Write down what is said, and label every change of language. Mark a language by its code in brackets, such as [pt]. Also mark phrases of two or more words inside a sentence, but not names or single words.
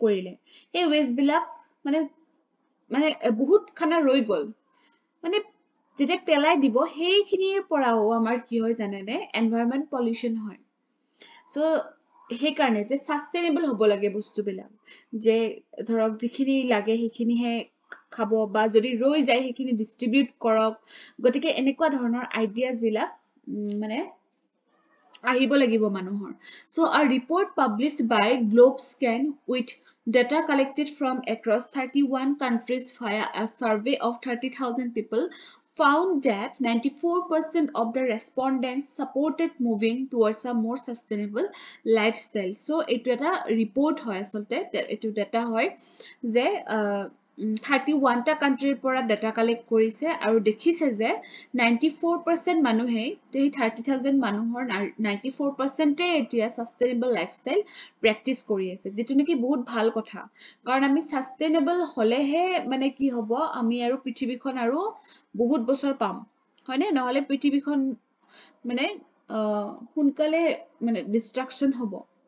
[as] কৰিলে সেই ওয়েস্ট বিলাক মানে বহুত খানা ৰৈ গল মানে যেতে পেলাই দিব সেইখিনিৰ পৰাও আমাৰ কি হয় জানেনে [en] environment pollution [as] হয় সো সেইকাৰণে যে সাস্টেইনেবল হ'ব লাগে বস্তুবিলাক যে ধৰক যিখিনি লাগে সেইখিনিহে খাব বা যদি ৰৈ যায় সেইখিনি ডিষ্ট্ৰিবিউট কৰক গতিকে এনেকুৱা ধৰণৰ আইডিয়াজ বিলাক মানে আহিব লাগিব মানুহৰ [en] so a report published by Globescan with data collected from across 31 countries via a survey of 30,000 people found that 94% of the respondents supported moving towards a more sustainable lifestyle so [as] এইটো এটা ৰিপ'ৰ্ট হয় আচলতে এইটো ডাটা হয় যে 31 টা কান্ট্ৰিৰ পৰা [en] data collect [as] কৰিছে আৰু দেখিছে যে 94% মানুহে এই 30,000 মানুহৰ 94% এতিয়া [en] sustainable lifestyle practice [as] কৰি আছে যেটো নেকি বহুত ভাল কথা কাৰণ আমি সাস্টেইনেবল হলেহে মানে কি হ'ব আমি আৰু পৃথিৱীখন আৰু বহুত বছৰ পাম হয়নে নহলে পৃথিৱীখন মানে সোনকালে মানে ডিস্ট্ৰাকশন হ'ব